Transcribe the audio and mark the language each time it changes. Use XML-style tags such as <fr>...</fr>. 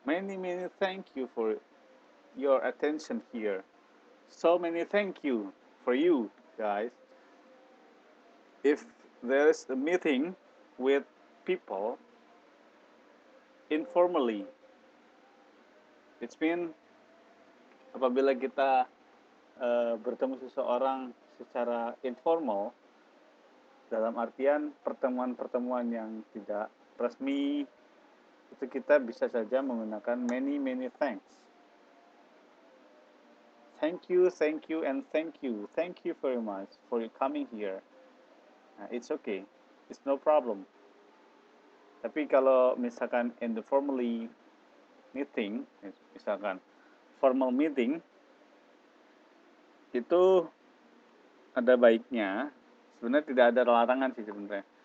<en>Many thank you for your attention here. So many thank you for you, guys. If there's a meeting with people informally, it means</en> <id>apabila kita bertemu seseorang secara informal, dalam artian pertemuan-pertemuan yang tidak resmi, itu kita bisa saja menggunakan many thanks.</id> <en>Thank you, and thank you. Thank you very much for coming here. It's okay. It's no problem.</en> <id>Tapi kalau misalkan</id> <en>in the formally meeting,</en> <id>misalkan formal meeting, itu ada baiknya, sebenarnya tidak ada larangan sih sebenarnya.</id>